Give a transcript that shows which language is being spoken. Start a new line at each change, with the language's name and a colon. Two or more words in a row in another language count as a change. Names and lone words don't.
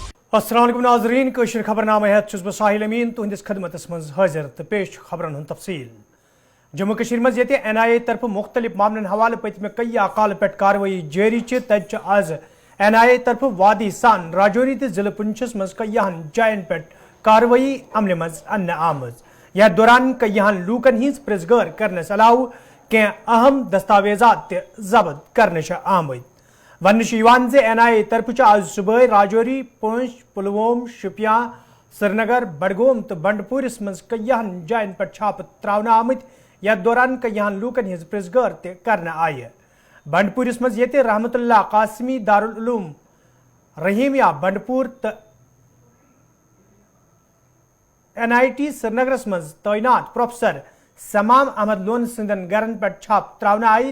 Arabic: السلام عليكم
Kashmiri: नाज़रीन कशर खबरनामा हेत बह साहिल अमीन तुहंदिस खदमतस मज हाजिर तो पेश खबरन हंद तफसील। जम्मू कश्मीर मज ये NIA तरफ मुख्तलिफ मामलन हवाले पतमे कई अकाल पे कार्रवाई जारी तज आज NIA तरफ वादी सान राजौरी तो जिले पुंछस मज कईहन जायन पे कार्रवाई अमल मज अन्न आमज। यथ दौरान कईहन लूकन हज प्रिजगर करनस अलाव कह अहम दस्तावेजात जब्त करने आमद। वन NIA तरफ आज सुबह राजौरी पुंछ पुलवोम शुपियां श्रीनगर बडगोम तो बंडपुरस मज कईहन जायन पे छाप त्रावन आमद। यथ दौरान कईहन लूकन हज प्रिजगर कर आय। बंडपुरस मज ये रहमतुल्लाह कासमी दारुल उलूम रहीमिया बंडपुर तो NIT श्रीनगरस मज तैनात प्रोफेसर समाम अहमद लोन सिंदन गरन पे छाप त्रावन आय।